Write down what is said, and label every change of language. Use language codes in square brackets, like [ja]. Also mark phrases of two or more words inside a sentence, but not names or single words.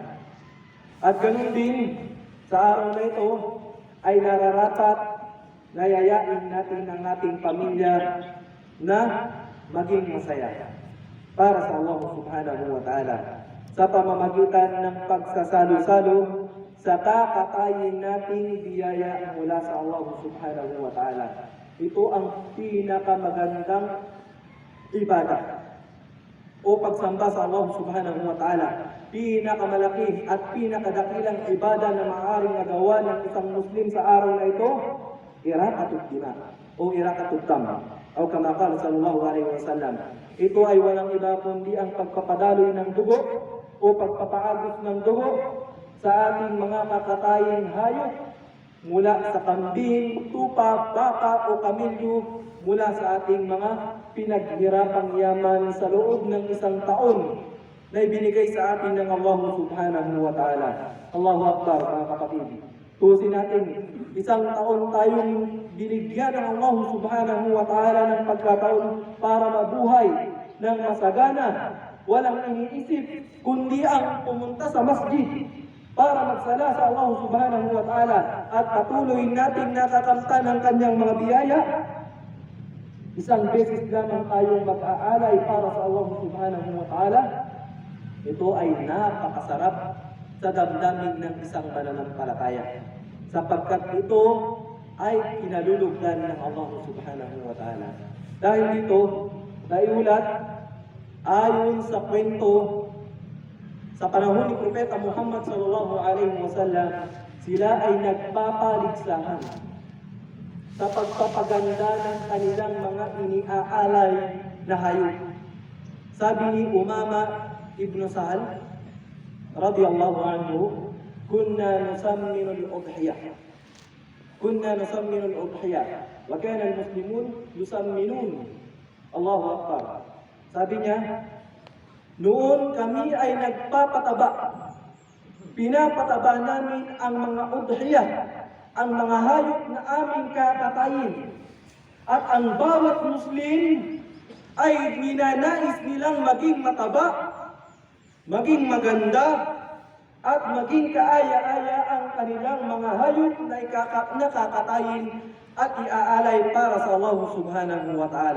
[tl] At ganun din, sa araw na ito ay nararapat na yayain natin ang ating pamilya na maging masaya para sa Allah [ar] سبحانه وتعالى [tl] sa pamamagitan ng pagsasalo-salo sa kakatayin nating biyaya mula sa Allah [ar] سبحانه وتعالى. [tl] Ito ang pinakamagandang ibadah o pagsamba sa Allah [ar] سبحانه وتعالى. [tl] Pinakamalaki at pinakadakilang ibadah na maaaring nagawa ng isang Muslim sa araw na ito, [ar] إراقة الدماء [tl] o [ar] إراقة الدم. أو كما قال صلى الله عليه وسلم. [tl] Ito ay walang iba kundi ang pagpapadaloy ng dugo o pagpapaagos ng dugo sa ating mga kakatayang hayop mula sa kambing, tupa, baka o kamilyo, mula sa ating mga pinaghirapang yaman sa loob ng isang taon na ibinigay sa atin ng Allah [ar] سبحانه وتعالى. الله أكبر, [tl] mga kapatid. Tusin natin, isang taon tayong binigyan ng Allah [ar] سبحانه وتعالى [tl] ng pagkataon para mabuhay ng masagana, walang iniisip, kundi ang pumunta sa masjid para magsala sa Allah [ar] سبحانه وتعالى [tl] at patuloy nating nakakamta ng kanyang mga biyaya. Isang beses lamang tayong mag-aalay para sa Allah [ar] سبحانه وتعالى. [tl] Ito ay napakasarap sa damdamin ng isang mananampalataya, sapagkat ito ay kinalulugdan ng Allah [ar] سبحانه وتعالى. [tl] Dahil dito, naiulat ayon sa kwento sa panahon ni Propeta Muhammad [ar] صلى الله عليه وسلم, [tl] sila ay nagpapaligsahan sa pagpapaganda ng kanilang mga iniaalay na hayop. Sabi ni Umama ibn Sahal [ar] رضي الله عنه, كنا نسمن الأضحية. كنا نسمن الأضحية وكان المسلمون يسمنون. الله أكبر. [tl] Sabi niya, noon kami ay nagpapataba. Pinapataba namin ang mga udhiyah, ang mga hayop na aming kakatayin. At ang bawat Muslim ay ninanais nilang maging mataba, maging maganda, at maging kaaya-aya ang kanilang mga hayop na kakatayin at iaalay para sa Allah [ar] سبحانه وتعالى.